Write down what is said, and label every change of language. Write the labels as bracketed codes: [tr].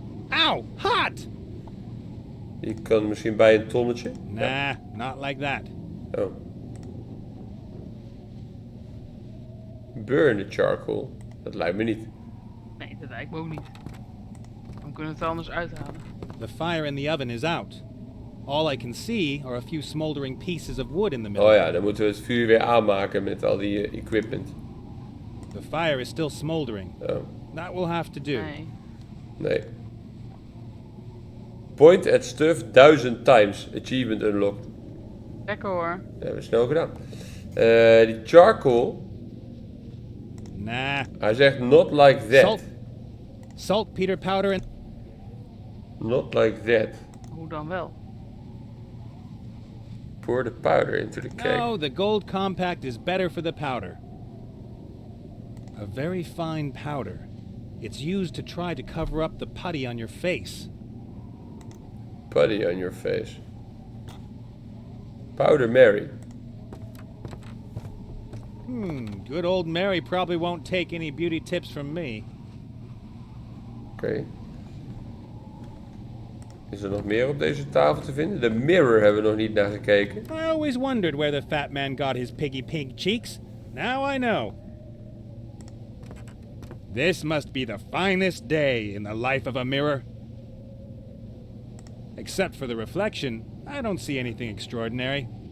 [en] Ow! Hot! [nl] Die kan misschien bij een tonnetje. [en] Nah, not like that. Oh. Burn the charcoal. [nl] Dat lijkt me niet. Nee, dat lijkt me ook niet. Dan kunnen we het anders uithalen. [en] The fire in the oven is out. All I can see are a few smoldering pieces of wood in the middle. [nl] Oh ja, dan moeten we het vuur weer aanmaken met al die equipment. [en] The fire is still smoldering. Oh, That will have to do. [nl] Nee. nee. [en] Point at stuff 1000 times. Achievement unlocked. [nl] Lekker hoor. Dat hebben we snel gedaan. Die charcoal. Nah. Hij zegt [en] not like that. Saltpeter powder and... Not like that. [nl] Hoe dan wel? [en] Pour the powder into the cake. No, the gold compact is better for the powder. A very fine powder. It's used to try to cover up the putty on your face. Putty on your face. Powder Mary. Good old Mary probably won't take any beauty tips from me. [nl] Oké. Is er nog meer op deze tafel te vinden? De mirror hebben we nog niet naar gekeken. [en] I always wondered where the fat man got his piggy pink cheeks. Now I know. This must be the finest day in the life of a mirror. Except for the reflection, I don't see anything extraordinary.